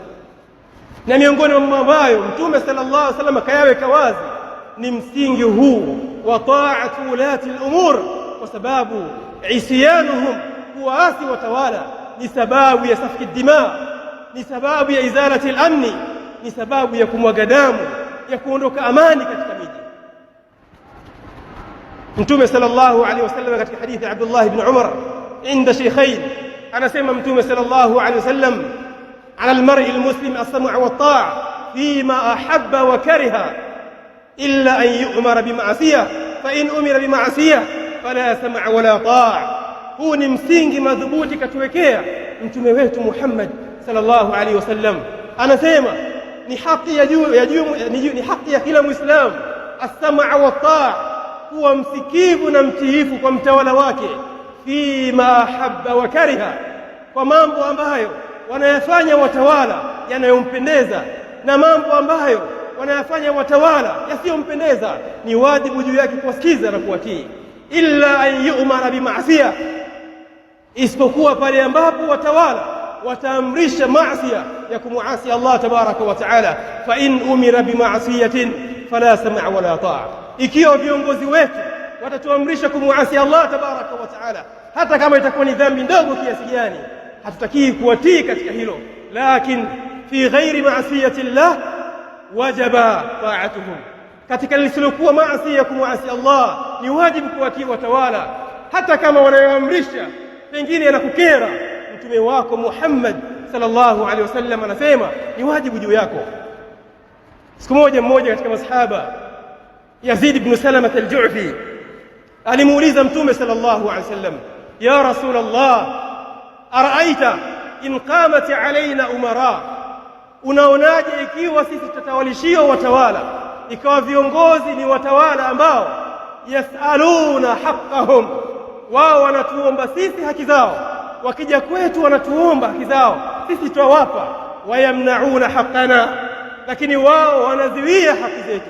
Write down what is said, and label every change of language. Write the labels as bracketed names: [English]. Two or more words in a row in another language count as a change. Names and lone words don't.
[Swahili] Na miongoni mwa mambo ambayo Mtume [Arabic] صلى الله عليه وسلم [Swahili] kayaweka wazi ni msingi huu wa [Arabic] طاعة ولاة الأمور, [Swahili] kwa sababu isyanuhum, kuwaasi watawala, ni sababu ya [Arabic] سفك الدماء, [Swahili] ni sababu ya [Arabic] إزالة الأمن, [Swahili] ni sababu ya kumwaga damu, ya kuondoka amani katika miji. [Arabic] Mtume صلى الله عليه وسلم [Swahili] katika hadithi ya [Arabic] Abdullah ibn Umar عند الشيخين [Swahili] anasema Mtume [Arabic] صلى الله عليه وسلم على المرء المسلم السمع والطاعة فيما أحب وكره إلا أن يؤمر بمعصية فإن أمر بمعصية فلا سمع ولا طاعة. [Swahili] Huu ni msingi madhubuti katuwekea mtume wetu Muhammad [Arabic] صلى الله عليه وسلم. [Swahili] Anasema ni haki ni haki ya kila Muislamu [Arabic] السمع والطاعة, [Swahili] kuwa msikivu na mtiifu kwa mtawala wake, [Arabic] فيما أحب وكره, [Swahili] kwa mambo ambayo wanayafanya watawala yanayompendeza na mambo ambayo wanayafanya watawala yasiyompendeza, ni wajibu juu yake kuwasikiza na kuwatii. [Arabic] إلا أن يؤمر بمعصية, [Swahili] isipokuwa pale ambapo watawala wataamrisha maasiya ya kumuasi Allah [Arabic] تبارك وتعالى. فإن أمر بمعصية فلا سمع ولا طاعة, [Swahili] ikiwa viongozi wetu watatuamrisha kumuasi Allah [Arabic] تبارك وتعالى, [Swahili] hata kama itakuwa ni dhambi ndogo kiasi gani, hatutakii kuwatii katika hilo. [Arabic] لكن في غير معصية الله وجبت طاعتهم, [Swahili] katika lisilokuwa maasi ya kumuasi Allah ni wajibu kuwatii watawala, hata kama wanayoamrisha pengine yanakukera. Mtume wako Muhammad [Arabic] صلى الله عليه وسلم [Swahili] anasema ni wajibu juu yako. Siku moja mmoja katika masahaba, Yazid ibn Salama al-Ju'fi, alimuuliza Mtume [Arabic] صلى الله عليه وسلم يا رسول الله أرأيت إن قامت علينا أمراء, [Swahili] unaonaje ikiwa sisi tutatawalishia watawala, ikawa viongozi ni watawala ambao [Arabic] يسألون حقهم, [Swahili] wao wanatuomba sisi haki zao, wakija kwetu wanatuomba haki zao, sisi twawapa, [Arabic] ويمنعون حقنا, [Swahili] lakini wao wanaziwia haki zetu.